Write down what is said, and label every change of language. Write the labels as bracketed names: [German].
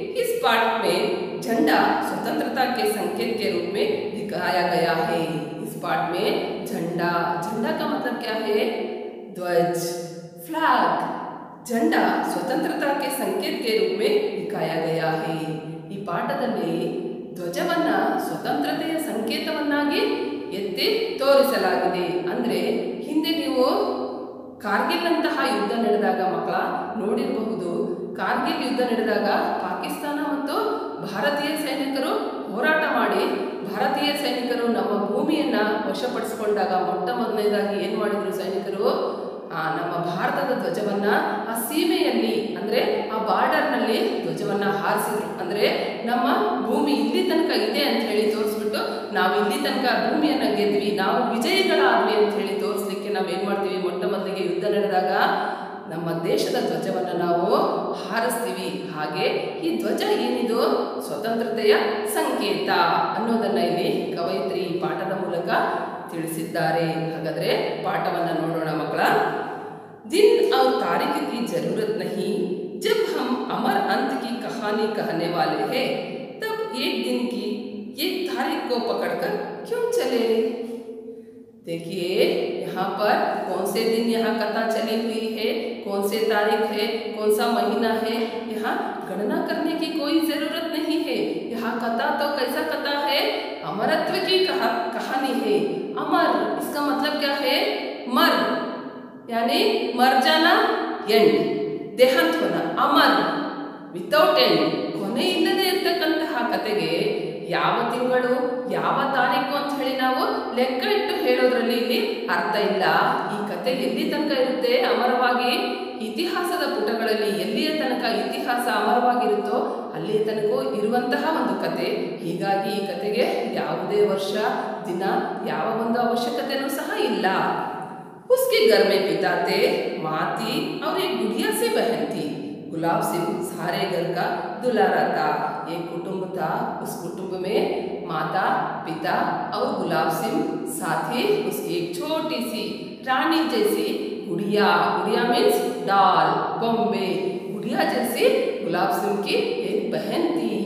[Hindi] इस पाठ में झंडा स्वतंत्रता के संकेत के रूप में दिखाया गया है। इस पाठ में झंडा का मतलब क्या है? ध्वज, फ्लैग। झंडा स्वतंत्रता के संकेत के रूप में दिखाया गया है। [Kannada] ಈ ಪಾಠದಲ್ಲಿ ಧ್ವಜವನ್ನ ಸ್ವತಂತ್ರತೆಯ ಸಂಕೇತವನ್ನಾಗಿ ಎತ್ತಿ ತೋರಿಸಲಾಗಿದೆ। ಅಂದ್ರೆ ಹಿಂದೆ ನೀವು ಕಾರ್ಗಿಲ್ ಅಂತಹ ಯುದ್ಧ ನಡೆದಾಗ ಮಕ್ಕಳ ನೋಡಿರಬಹುದು, ಕಾರ್ಗಿಲ್ ಯುದ್ಧ ನಡೆದಾಗ ಪಾಕಿಸ್ತಾನ ಮತ್ತು ಭಾರತೀಯ ಸೈನಿಕರು ಹೋರಾಟ ಮಾಡಿ ಭಾರತೀಯ ಸೈನಿಕರು ನಮ್ಮ ಭೂಮಿಯನ್ನ ವಶಪಡಿಸಿಕೊಂಡಾಗ ಮೊಟ್ಟ ಮೊದಲನೇದಾಗಿ ಏನು ಮಾಡಿದ್ರು ಸೈನಿಕರು? ನಮ್ಮ ಭಾರತದ ಧ್ವಜವನ್ನ ಆ ಸೀಮೆಯಲ್ಲಿ ಅಂದ್ರೆ ಆ ಬಾರ್ಡರ್ನಲ್ಲಿ ಧ್ವಜವನ್ನ ಹಾರಿಸಿದ್ರು। ಅಂದ್ರೆ ನಮ್ಮ ಭೂಮಿ ಇಲ್ಲಿ ತನಕ ಇದೆ ಅಂತ ಹೇಳಿ ತೋರಿಸ್ಬಿಟ್ಟು ನಾವು ಇಲ್ಲಿ ತನಕ ಭೂಮಿಯನ್ನ ಗೆದ್ವಿ, ನಾವು ವಿಜಯಿಗಳಾದ್ವಿ ಅಂತ ಹೇಳಿ ತೋರಿಸ್ಲಿಕ್ಕೆ ನಾವು ಏನ್ ಮಾಡ್ತೀವಿ? ಮೊಟ್ಟ ಮೊದಲಿಗೆ ಯುದ್ಧ ನಡೆದಾಗ ನಮ್ಮ ದೇಶದ ಧ್ವಜವನ್ನು ನಾವು ಹಾರಿಸ್ತೀವಿ। ಹಾಗೆ ಈ ಧ್ವಜ ಏನಿದು? ಸ್ವತಂತ್ರತೆಯ ಸಂಕೇತ ಅನ್ನೋದನ್ನ ಇಲ್ಲಿ ಕವಯಿತ್ರಿ ಈ ಪಾಠದ ಮೂಲಕ ತಿಳಿಸಿದ್ದಾರೆ। ಹಾಗಾದ್ರೆ ಪಾಠವನ್ನ ನೋಡೋಣ ಮಕ್ಕಳ। [Hindi] दिन और तारीख की जरूरत नहीं, जब हम अमर अंत की कहानी कहने वाले हैं तब एक दिन की एक तारीख को पकड़कर क्यों चले? देखिए यहाँ पर कौन से दिन यहाँ कथा चली हुई है, कौन से तारीख है, कौन सा महीना है, यहाँ गणना करने की कोई जरूरत नहीं है। यहाँ कथा तो कैसा कथा है? अमरत्व की कहानी है। अमर इसका मतलब क्या है? मर यानी मर जाना, एंड देहांत होना, अमर [Kannada] वितೌಟ್ ಎಂಡ್, ಕೊನೆ ಇಲ್ಲದೆ ಇರತಕ್ಕಂತಹ ಕಥೆಗೆ ಯಾವ ತಿಂಗಳು ಯಾವ ತಾರೀಕು ಅಂತ ಹೇಳಿ ನಾವು ಲೆಕ್ಕ ಇಟ್ಟು ಹೇಳೋದ್ರಲ್ಲಿ ಇಲ್ಲಿ ಅರ್ಥ ಇಲ್ಲ। ಈ ಕಥೆ ಎಲ್ಲಿ ತನಕ ಇರುತ್ತೆ ಅಮರವಾಗಿ? ಇತಿಹಾಸದ ಪುಟಗಳಲ್ಲಿ ಎಲ್ಲಿಯ ತನಕ ಇತಿಹಾಸ ಅಮರವಾಗಿರುತ್ತೋ ಅಲ್ಲಿಯ ತನಕ ಇರುವಂತಹ ಒಂದು ಕತೆ। ಹೀಗಾಗಿ ಈ ಕಥೆಗೆ ಯಾವುದೇ ವರ್ಷ ದಿನ ಯಾವ ಒಂದು ಅವಶ್ಯಕತೆನೂ ಸಹ ಇಲ್ಲ। [Hindi] उसके घर में पिता थे, माँ थी और एक गुड़िया से बहन थी। गुलाब सिंह सारे घर का दुलारा था। एक कुटुंब था, उस कुटुंब में माता, पिता और गुलाब सिंह, साथ ही उसकी एक छोटी सी रानी जैसी गुड़िया, गुड़िया मीन्स डॉल, बॉम्बे, गुड़िया जैसी गुलाब सिंह की एक बहन थी।